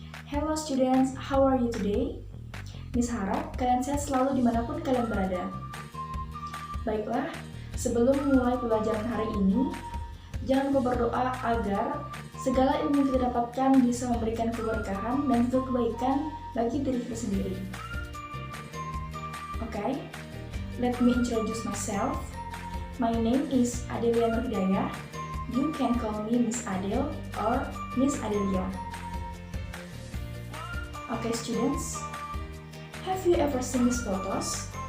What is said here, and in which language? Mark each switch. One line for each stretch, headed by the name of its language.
English: Hello students, how are you today?
Indonesian: Miss harap kalian sehat selalu dimanapun kalian berada. Baiklah, sebelum mulai pelajaran hari ini, jangan lupa berdoa agar segala ilmu yang kita dapatkan bisa memberikan keberkahan dan juga kebaikan bagi diri kita sendiri.
English: Okay, let me introduce myself. My name is Adelia Nurdaya. You can call me Miss Adel or Miss Adelia. Okay students, have you ever seen these photos?